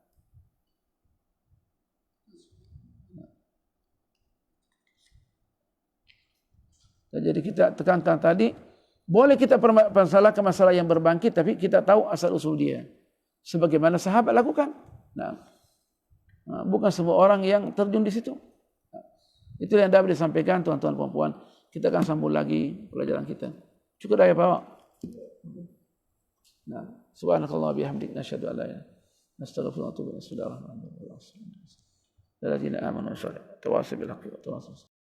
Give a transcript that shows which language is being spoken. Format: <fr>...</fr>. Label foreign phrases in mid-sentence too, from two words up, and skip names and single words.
<ms>Jadi kita tekankan tadi, boleh kita permasalahkan masalah yang berbangkit, tapi kita tahu asal usul dia. Sebagaimana sahabat lakukan. Nah, bukan semua orang yang terjun di situ. Itu yang dapat disampaikan tuan-tuan dan puan-puan. Kita akan sambung lagi pelajaran kita. Cukup dah ya Pak. Nah,</ms> <ar>سبحانك الله بحمدك نشهد أن لا إله إلا أنت أستغفرك وأتوب إليك. بسم الله الرحمن الرحيم. الذين آمنوا وتواصوا بالحق وتواصوا</ar>